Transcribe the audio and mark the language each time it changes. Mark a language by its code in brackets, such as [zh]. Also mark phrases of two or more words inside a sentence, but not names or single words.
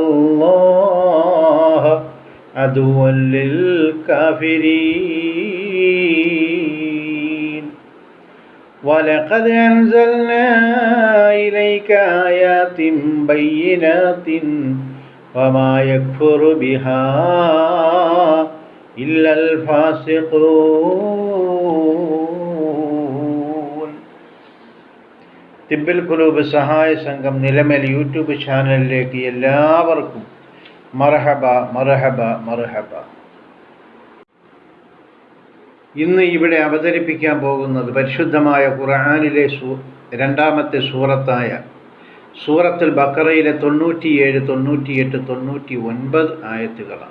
[ar] الله عدو للكافرين ولقد أنزلنا إليك آيات بينات وما يكفر بها إلا الفاسقون. [ml] തിബ്ബിൽ ഖുലൂബ് സഹായ സംഘം നിലമേൽ യൂട്യൂബ് ചാനലിലേക്ക് എല്ലാവർക്കും [ar] مرحبا مرحبا مرحبا. [ml] ഇന്ന് ഇവിടെ അവതരിപ്പിക്കാൻ പോകുന്നത് പരിശുദ്ധമായ ഖുർആനിലെ രണ്ടാമത്തെ സൂറത്തായ സൂറത്തുൽ ബഖറയിലെ 97, 98, 99 ആയത്തുകളാണ്.